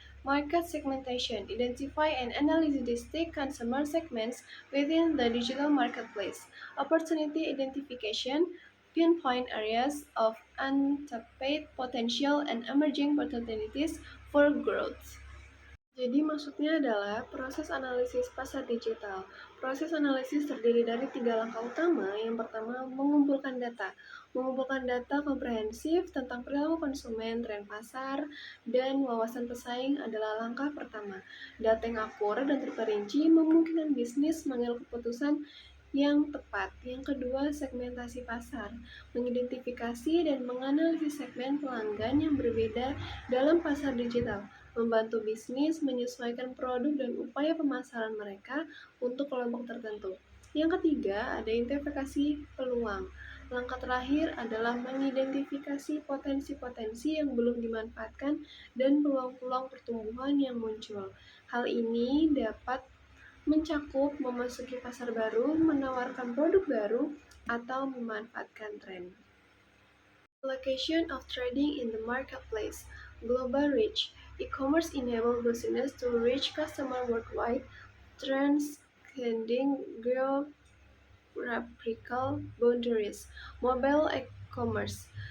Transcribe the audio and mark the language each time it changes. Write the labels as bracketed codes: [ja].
[en] Market segmentation. Identify and analyze distinct consumer segments within the digital marketplace. Opportunity identification. Pinpoint areas of untapped potential and emerging opportunities for growth. [id] Jadi maksudnya adalah proses analisis pasar digital. Proses analisis terdiri dari 3 langkah utama. Yang pertama, mengumpulkan data. Mengumpulkan data komprehensif tentang perilaku konsumen, tren pasar, dan wawasan pesaing adalah langkah pertama. Data yang akurat dan terperinci memungkinkan bisnis mengambil keputusan yang tepat. Yang kedua, segmentasi pasar. Mengidentifikasi dan menganalisis segmen pelanggan yang berbeda dalam pasar digital, membantu bisnis menyesuaikan produk dan upaya pemasaran mereka untuk kelompok tertentu. Yang ketiga, ada identifikasi peluang. Langkah terakhir adalah mengidentifikasi potensi-potensi yang belum dimanfaatkan dan peluang-peluang pertumbuhan yang muncul. Hal ini dapat mencakup memasuki pasar baru, menawarkan produk baru, atau memanfaatkan tren. [en] Location of trading in the marketplace. Global reach. E-commerce enables business to reach customers worldwide, transcending geographical boundaries. Mobile e-commerce.